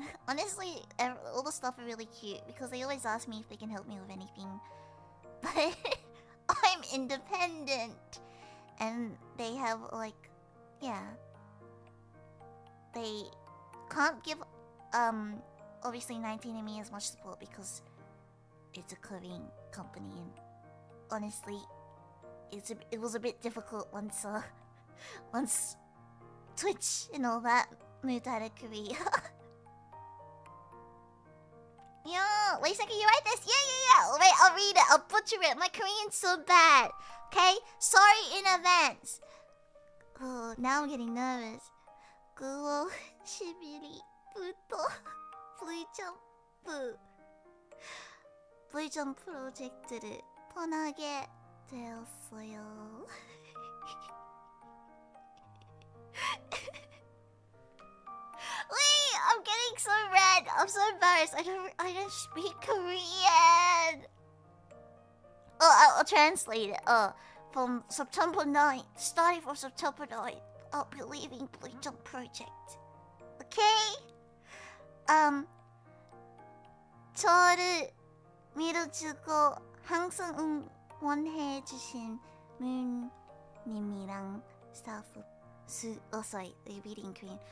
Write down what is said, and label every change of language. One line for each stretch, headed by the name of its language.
English: Honestly, all the stuff are really cute because they always ask me if they can help me with anything, but I'm independent and they have like, yeah, they can't give obviously 19andMe as much support because it's a Korean company and honestly it was a bit difficult once Twitch and all that moved out of Korea. Yeah, wait a second, you write this? Yeah. Wait, I'll read it. I'll butcher it. My Korean's so bad. Okay? Sorry in advance. Oh, now I'm getting nervous.
Korean: 9월 10일부터 V점 프로젝트를 떠나게 되었어요.
English: Wait, I'm getting so red. I'm so embarrassed. I don't speak Korean. Oh, I'll translate it. From September 9th, starting from September 9th, I'll be leaving V점 project. Okay?
Korean: 저를 밀어주고 항상 응원해주신 문님이랑 스타프
English: sorry, reading Korean.